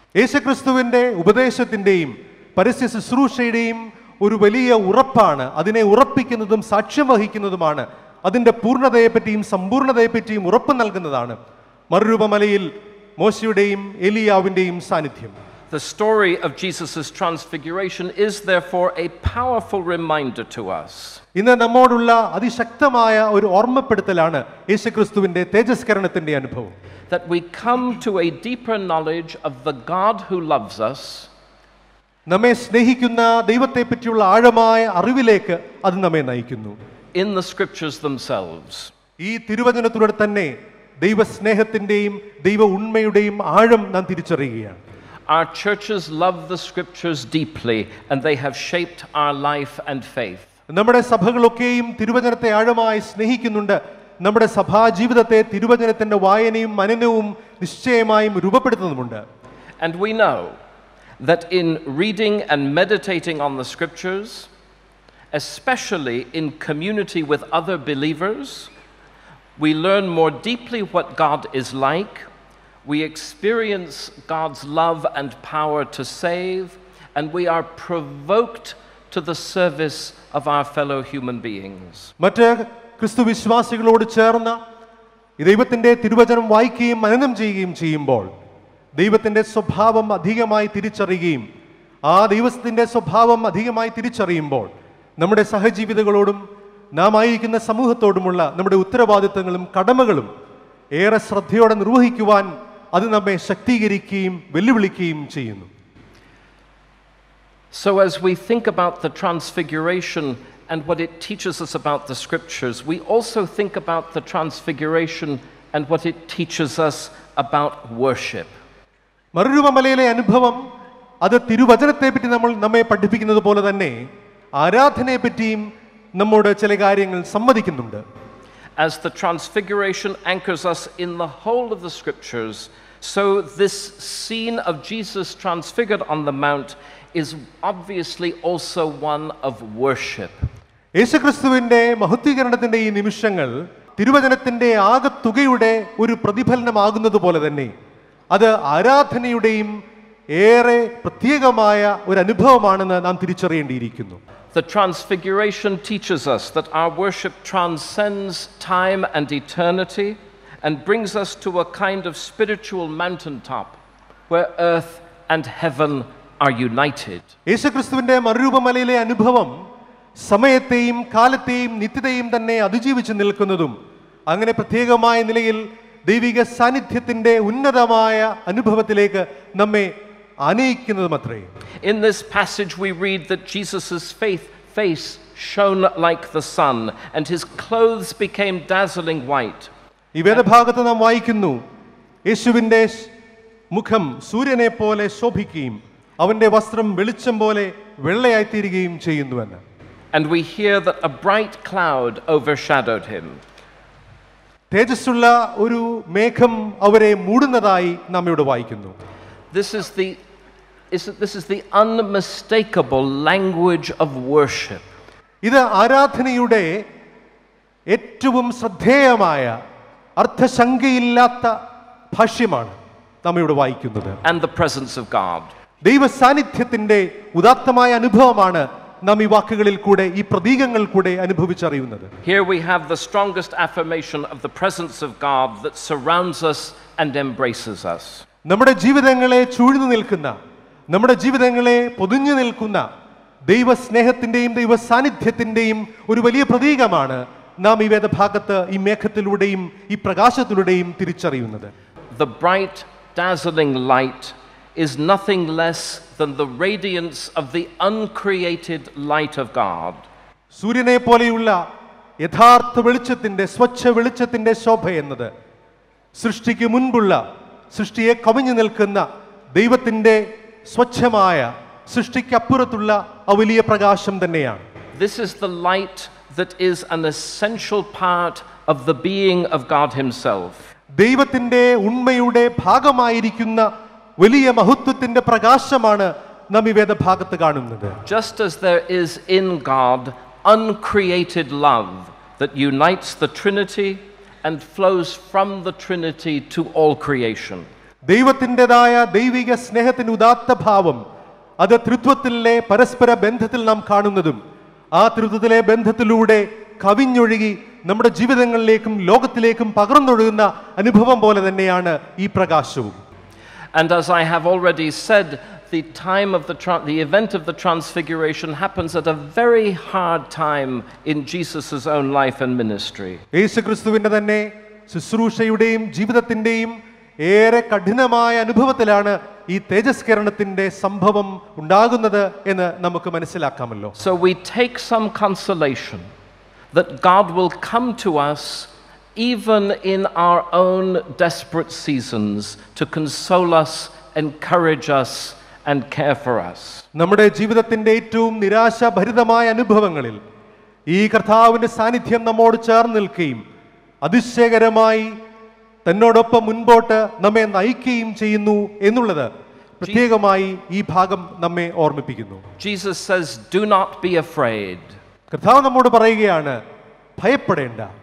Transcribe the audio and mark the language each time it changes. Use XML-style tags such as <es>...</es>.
<ml>യേശുക്രിസ്തുവിന്റെ ഉപദേശത്തിന്റെയും പരസ്യ ശുശ്രൂഷയുടെയും ഒരു വലിയ ഉറപ്പാണ്. അതിനെ ഉറപ്പിക്കുന്നതും സാക്ഷ്യം വഹിക്കുന്നതുമാണ്. അതിന്റെ പൂർണ്ണതയെപ്പറ്റിയും സമ്പൂർണ്ണതയെപ്പറ്റിയും ഉറപ്പ് നൽകുന്നതാണ് മറുരൂപമലയിൽ മോശയുടെയും എലിയാവിന്റെയും സാന്നിധ്യം.</ml> <en>The story of Jesus' transfiguration is therefore a powerful reminder to us.</en> <ml>ഇന്ന് നമ്മോടുള്ള അതിശക്തമായ ഒരു ഓർമ്മപ്പെടുത്തലാണ് യേശുക്രിസ്തുവിന്റെ തേജസ്കരണത്തിന്റെ അനുഭവം.</ml> <en>That we come to a deeper knowledge of the God who loves us.</en> <ml>നമ്മെ സ്നേഹിക്കുന്ന ദൈവത്തെ പറ്റിയുള്ള ആഴമായ അറിവിലേക്ക് അത് നമ്മെ നയിക്കുന്നു.</ml> <en>In the scriptures themselves.</en> <ml>ഈ തിരുവചനത്തിലൂടെ തന്നെ ദൈവസ്നേഹത്തിന്റെയും ദൈവ ഉണ്മയുടെയും ആഴം നാം തിരിച്ചറിയുകയാണ്.</ml> <en>Our churches love the scriptures deeply and they have shaped our life and faith.</en> <ml>നമ്മുടെ സഭകളൊക്കെയും തിരുവചനത്തെ ആഴമായി സ്നേഹിക്കുന്നുണ്ട്. നമ്മുടെ സഭാ ജീവിതത്തെ തിരുവചനത്തിന്റെ വായനയും മനനവും നിശ്ചയമായും രൂപപ്പെടുത്തുന്നുമുണ്ട്.</ml> <en>And we know that in reading and meditating on the scriptures, especially in community with other believers, we learn more deeply what God is like. We experience God's love and power to save, and we are provoked to the service of our fellow human beings.</en> <ml>മറ്റ് ക്രിസ്തു വിശ്വാസികളോട് ചേർന്ന് ദൈവത്തിന്റെ തിരുവചനം വായിക്കുകയും മനനം ചെയ്യുകയും ചെയ്യുമ്പോൾ ദൈവത്തിന്റെ സ്വഭാവം അധികമായി തിരിച്ചറിയുകയും ആ ദൈവത്തിന്റെ സ്വഭാവം അധികമായി തിരിച്ചറിയുമ്പോൾ നമ്മുടെ സഹജീവിതകളോടും നാം ആയിരിക്കുന്ന സമൂഹത്തോടുമുള്ള നമ്മുടെ ഉത്തരവാദിത്തങ്ങളും കടമകളും ഏറെ ശ്രദ്ധയോടെ നിർവഹിക്കുവാൻ അത് നമ്മെ ശക്തീകരിക്കുകയും വെല്ലുവിളിക്കുകയും ചെയ്യുന്നു.</ml> <en>So as we think about the transfiguration and what it teaches us about the scriptures, we also think about the transfiguration and what it teaches us about worship.</en> <ml>മറുരൂപമലയിലെ അനുഭവം അത് തിരുവചനത്തെ പറ്റി നമ്മെ പഠിപ്പിക്കുന്നത് പോലെ തന്നെ ആരാധനയെ പറ്റിയും നമ്മോട് ചില കാര്യങ്ങൾ സമ്മതിക്കുന്നുണ്ട്.</ml> <en>As the transfiguration anchors us in the whole of the scriptures, so this scene of Jesus transfigured on the mount is obviously also one of worship.</en> <ml>യേശുക്രിസ്തുവിന്റെ മഹത്വീകരണത്തിന്റെ ഈ നിമിഷങ്ങൾ തിരുവചനത്തിന്റെ ആകത്തുകയുടെ ഒരു പ്രതിഫലനമാകുന്നത് പോലെ തന്നെ അത് ആരാധനയുടെയും ഏറെ പ്രത്യേകമായ ഒരു അനുഭവമാണെന്ന് നാം തിരിച്ചറിയേണ്ടിയിരിക്കുന്നു.</ml> <en>The transfiguration teaches us that our worship transcends time and eternity and brings us to a kind of spiritual mountaintop where earth and heaven are united.</en> <ml>യേശുക്രിസ്തുവിന്റെ മറുരൂപമലയിലെ അനുഭവം സമയത്തെയും കാലത്തെയും നിത്യതയും തന്നെ അതിജീവിച്ച് നിൽക്കുന്നതും അങ്ങനെ പ്രത്യേകമായ നിലയിൽ ദൈവിക സാന്നിധ്യത്തിന്റെ ഉന്നതമായ അനുഭവത്തിലേക്ക് നമ്മെ ആനയിക്കുന്നതുമത്രേ.</ml> <en>In this passage we read that Jesus' face shone like the sun and his clothes became dazzling white.</en> <ml>ഈ വേദഭാഗത്ത് നാം വായിക്കുന്നു യേശുവിന്റെ മുഖം സൂര്യനെ പോലെ ശോഭിക്കുകയും അവന്റെ വസ്ത്രം വെളിച്ചം പോലെ വെള്ളയായിത്തീരുകയും ചെയ്യുന്നുവെന്ന്.</ml> <en>And we hear that a bright cloud overshadowed him.</en> <ml>തേജസ്സുള്ള ഒരു മേഘം അവരെ മൂടുന്നതായി നാം ഇവിടെ വായിക്കുന്നു.</ml> <en>This is the unmistakable language of worship.</en> <ml>ഇത് ആരാധനയുടെ ഏറ്റവും ശ്രദ്ധേയമായ അർത്ഥശങ്കയില്ലാത്ത ഭാഷ്യമാണ് നാം ഇവിടെ വായിക്കുന്നത്.</ml> <en>And the presence of God.</en> <ml>ദൈവ സാന്നിധ്യത്തിന്റെ ഉദാത്തമായ അനുഭവമാണ് നാം ഈ വാക്കുകളിൽ കൂടെ ഈ പ്രതീകങ്ങൾ കൂടെ അനുഭവിച്ചറിയുന്നത്.</ml> <en>Here we have the strongest affirmation of the presence of God that surrounds us and embraces us.</en> <ml>നമ്മുടെ ജീവിതങ്ങളെ ചൂഴ്ന്നു നിൽക്കുന്ന, നമ്മുടെ ജീവിതങ്ങളെ പൊതിഞ്ഞു നിൽക്കുന്ന ദൈവ സ്നേഹത്തിന്റെയും ദൈവ സാന്നിധ്യത്തിന്റെയും ഒരു വലിയ പ്രതീകമാണ് നാം ഈ വേദഭാഗത്ത് ഈ മേഘത്തിലൂടെയും ഈ പ്രകാശത്തിലൂടെയും തിരിച്ചറിയുന്നത്.</ml> <en>The bright, dazzling light is nothing less than the radiance of the uncreated light of God.</en> <ml>സൂര്യനെ പോലെയുള്ള യഥാർത്ഥ വെളിച്ചത്തിൻ്റെ സ്വച്ഛ വെളിച്ചത്തിൻ്റെ ശോഭ എന്നത് സൃഷ്ടിക്ക് മുൻപുള്ള സൃഷ്ടിയെ കവിഞ്ഞു നിൽക്കുന്ന ദൈവത്തിൻ്റെ സ്വച്ഛമായ സൃഷ്ടിക്കപ്പുറത്തുള്ള ആ വലിയ പ്രകാശം തന്നെയാണ്.</ml> <en>This is the light that is an essential part of the being of God himself.</en> <ml>ദൈവത്തിൻ്റെ ഉണ്മയുടെ ഭാഗമായിരിക്കുന്ന വലിയ മഹത്വത്തിൻ്റെ പ്രകാശമാണ് നാം ഈ വേദഭാഗത്ത് കാണുന്നത്.</ml> <en>Just as there is in God uncreated love that unites the Trinity and flows from the Trinity to all creation.</en> <ml>ദൈവത്തിൻ്റെതായ ദൈവിക സ്നേഹത്തിൻ്റെ ഉദാത്ത ഭാവം അത് ത്രിത്വത്തിലെ പരസ്പര ബന്ധത്തിൽ നാം കാണുന്നതും ആ ത്രിത്വത്തിലെ ബന്ധത്തിലൂടെ കവിഞ്ഞൊഴുകി നമ്മുടെ ജീവിതങ്ങളിലേക്കും ലോകത്തിലേക്കും പകർന്നൊഴുകുന്ന അനുഭവം പോലെ തന്നെയാണ് ഈ പ്രകാശവും.</ml> <en>And as I have already said, the time of the event of the transfiguration happens at a very hard time in Jesus' own life and ministry.</en> <ml>യേശുക്രിസ്തുവിന്റെ തന്നെ ശുശ്രൂഷയുടെയും ജീവിതത്തിന്റെയും ഏറെ കഠിനമായ അനുഭവത്തിലാണ് ഈ തേജസ്കരണത്തിന്റെ സംഭവം ഉണ്ടാകുന്നത് എന്ന് നമുക്ക് മനസ്സിലാക്കാമല്ലോ.</ml> <en>So we take some consolation that God will come to us even in our own desperate seasons to console us, encourage us and care for us.</en> <ml>നമ്മുടെ ജീവിതത്തിന്റെ ഏറ്റവും നിരാശാഭരിതമായ അനുഭവങ്ങളിൽ ഈ കർത്താവിന്റെ സാന്നിധ്യം നമ്മോട് ചേർന്ന് നിൽക്കുകയും അതിശയകരമായി തന്നോടൊപ്പം മുൻപോട്ട് നമ്മെ നയിക്കുകയും ചെയ്യുന്നു എന്നുള്ളത് പ്രത്യേകമായി ഈ ഭാഗം നമ്മെ ഓർമ്മിപ്പിക്കുന്നു.</ml> <en>Jesus says, "Do not be afraid."</en> <ml>കർത്താവ് നമ്മോട് പറയുകയാണ്, ഭയപ്പെടേണ്ട.</ml>